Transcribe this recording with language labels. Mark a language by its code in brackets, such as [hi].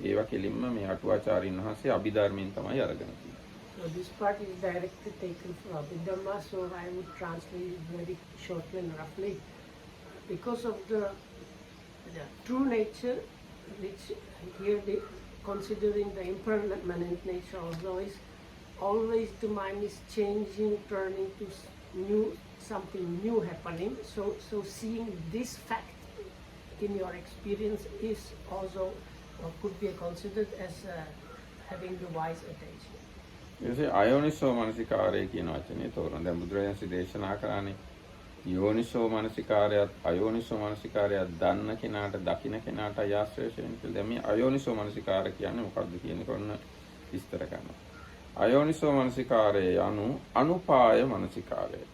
[si] ඒවා කෙලින්ම මේ අටුවාචාරින් වහන්සේ අභිධර්මයෙන් තමයි අරගෙන තියෙන්නේ. [en] So this part is directly taken from Abhidhamma, so I would translate it very shortly and roughly. Because of the true nature, which here they, considering the impermanent nature also is, always the mind is changing, turning to something new happening. So seeing this fact in your experience is also, or could be considered as having the wise attention. [si] එසේ අයෝනිසෝ මනසිකාරය කියන වචනේ තෝරන. දැන් බුදුරජාණන් දේශනා කරන්නේ යෝනිසෝ මනසිකාරයත් අයෝනිසෝ මනසිකාරයත් දන්න කෙනාට දකින්න කෙනාට ආශ්‍රය වෙන කියලා. දැන් මේ අයෝනිසෝ මනසිකාර කියන්නේ මොකක්ද කියන එක ඔන්න විස්තර කරනවා. අයෝනිසෝ මනසිකාරය අනුපාය මනසිකාරය.